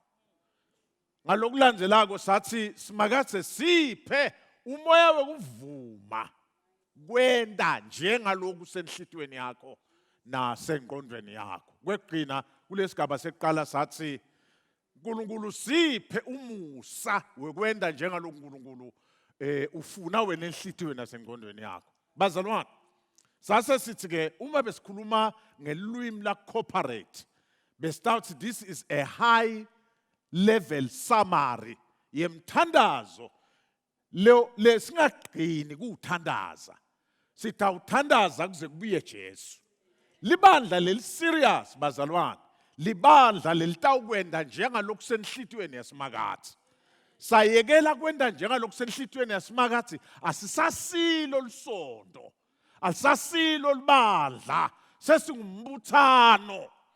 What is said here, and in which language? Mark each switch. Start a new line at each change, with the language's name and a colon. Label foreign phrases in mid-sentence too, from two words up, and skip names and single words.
Swati: Ngalokulandzelako sathi simakathe siphe umoya wokuvuma kwenda njengaloku senhlitiyweni yakho nasengqondweni yakho. Kwegcina kulesigaba sekuqala sathi uNkulunkulu siphe umusa wekwenda njengaloku uNkulunkulu ufuna wena enhlitiyweni nasengqondweni yakho. Bazalwane, sase sithi ke uma besikhuluma ngelwimi la corporate, besitawuthi
English: this is a high level summary
Swati: yemthandazo lesingaqini kuthandaza. Sitawuthandaza kuze kubuye Jesu. Libandla leli serious bazalwane, libandla lelitawukwenda njengaloku senhlitiyweni yasimakathi. Sayekela kwenda njengaloku senhlitiyweni yasimakathi, asisasilo lisondo, asisasilo libandla, sesingumbuthano.